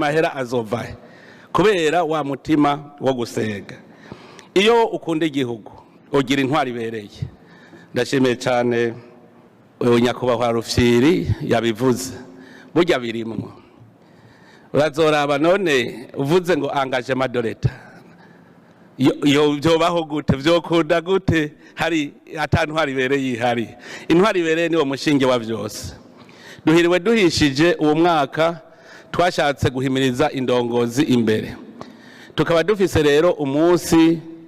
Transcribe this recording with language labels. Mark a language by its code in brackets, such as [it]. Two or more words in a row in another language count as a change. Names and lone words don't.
[rn] mahera azovahe kubera wa mutima wo gusega iyo ukunda igihugu ugira intwari ibereye ndashimiye cyane nyakubahwa Rufyiri yabivuze burya birimwo urazoraba none uvuze ngo [fr] engagement de l'État [rn] yo byobaho gute vyokunda gute hari atantwari ibereye ihari intwari ibereye niwo mushinge wa vyose duhiriwe duhishije uwo mwaka twashatse guhimiriza indongozi imbere tukaba dufise rero umunsi